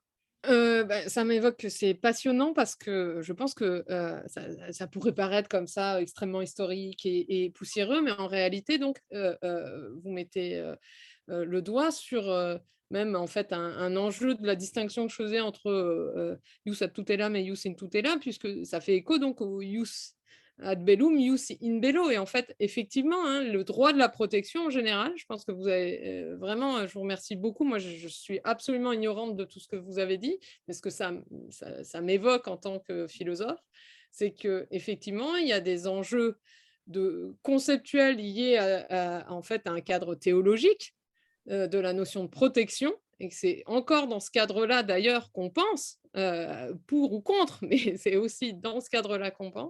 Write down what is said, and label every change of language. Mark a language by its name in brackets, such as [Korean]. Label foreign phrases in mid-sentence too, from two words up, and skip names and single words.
[French] Ça m'évoque que c'est passionnant parce que je pense que ça pourrait paraître comme ça extrêmement historique et poussiéreux, mais en réalité, donc, vous mettez le doigt sur même en fait un enjeu de la distinction que je faisais entre [Latin] ius ad tutelam et ius in tutelam, [French] puisque ça fait écho donc au [Latin] ius ad bellum, ius in bello. [French] Et en fait, effectivement, hein, le droit de la protection en général, je pense que vous avez vraiment, je vous remercie beaucoup. Moi, je suis absolument ignorante de tout ce que vous avez dit, mais ce que ça m'évoque en tant que philosophe, c'est qu'effectivement, il y a des enjeux conceptuels liés en fait, à un cadre théologique de la notion de protection, et que c'est encore dans ce cadre-là d'ailleurs qu'on pense, pour ou contre, mais c'est aussi dans ce cadre-là qu'on pense.